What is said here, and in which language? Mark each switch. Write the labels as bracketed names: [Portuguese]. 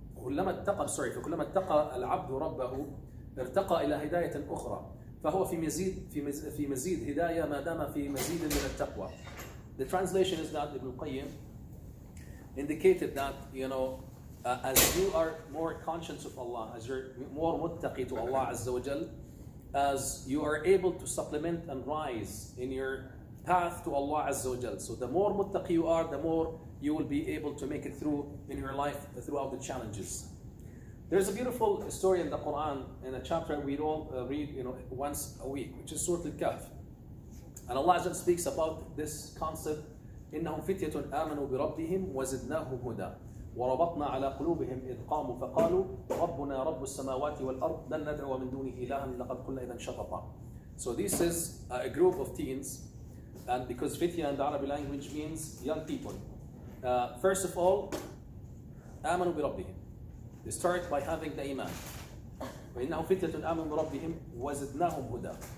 [Arabic] فكلما ارتقى العبد ربه ارتقى إلى هداية أخرى. فهو في مزيد هداية ما دام في مزيد من التقوى. [English] The translation is that Ibn Qayyim indicated that as you are more conscious of Allah, as you're more muttaqi to Allah Azza wa Jal, as you are able to supplement and rise in your path to Allah Azza wa Jal. So the more muttaqi you are, the more you will be able to make it through in your life throughout the challenges. There's a beautiful story in the Quran, in a chapter we all read once a week, which is Surah Al-Kahf. And Allah Azza wa Jal speaks about this concept. [Arabic] إنهم فتية آمنوا بربهم وزدناهم هدى وربطنا على قلوبهم إذ قاموا فقالوا ربنا رب السماوات والأرض لن ندعو من دونه إلها لقد قلنا إذا شططا. [English] So this is a group of teens, and because fitya in the Arabic language means young people. First of all, [Arabic] آمنوا بربهم. [English] They start by having the iman. [Arabic] وإنهم فتية آمنوا بربهم وزدناهم هدى.